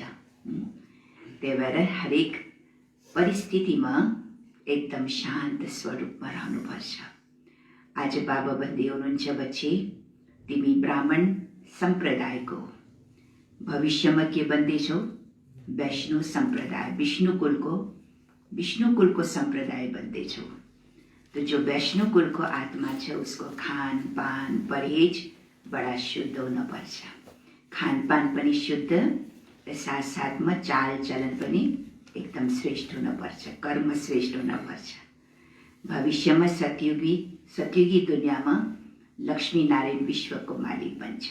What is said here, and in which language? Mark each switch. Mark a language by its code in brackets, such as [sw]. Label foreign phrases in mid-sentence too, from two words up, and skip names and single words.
[ne] त्यही भएर हरेक परिस्थितिमा एकदम शान्त स्वरूपमा रहनुपर्छ। आज बाबा भन्दै हुनुहुन्छ बच्चे, तिमी ब्राह्मण सम्प्रदायको, भविष्यमा के बन्दैछौ, वैष्णव सम्प्रदाय, विष्णु कुलको सम्प्रदाय बन्दैछौ। तो जो वैष्णव कुलको आत्मा छ उसको खान पान परहेज बडा शुद्ध हुनुपर्छ। खानपान पनि शुद्ध र साथसाथमा चाल चलन पनि एकदम श्रेष्ठ हुनुपर्छ, कर्म श्रेष्ठ हुनुपर्छ। भविष्यमा सतयुगी दुनियाँमा लक्ष्मी नारायण विश्वको मालिक बन्छ।